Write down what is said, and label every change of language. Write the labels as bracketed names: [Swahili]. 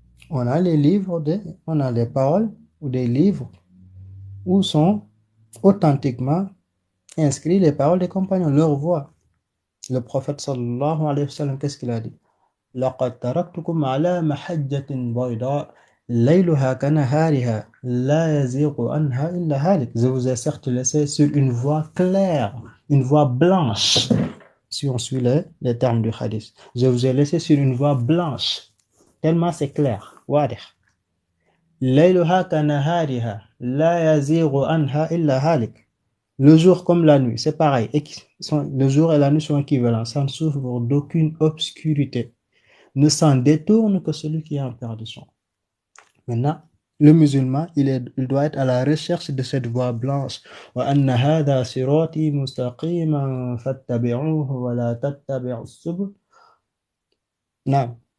[French] On a les livres, on a les paroles ou des livres où sont authentiquement inscrits les paroles des compagnons, leur voix. Le prophète sallallahu alayhi wa sallam, qu'est-ce qu'il a dit? [Arabic] لقد تركتكم على محجة بيضاء ليلها كنهارها لا يزيغ عنها إلا هالك. [French] Je vous ai certes laissé sur une voie claire, une voie blanche, si on suit les termes du hadith. Je vous ai laissé sur une voie blanche, tellement c'est clair. [Arabic] واضح. ليلها كنهارها لا يزيغ عنها إلا هالك. [French] Le jour comme la nuit, c'est pareil. Le jour et la nuit sont équivalents. Ça ne souffre d'aucune obscurité. Ne s'en détourne que celui qui est en perdition. Maintenant, le musulman, il doit être à la recherche de cette voie blanche. [Arabic] وَأَنَّ هَذَا صِرَاطِي مُسْتَقِيمًا فَاتَّبِعُوهُ وَلَا تَتَّبِعُوا السُّبُلَ. [French] Non.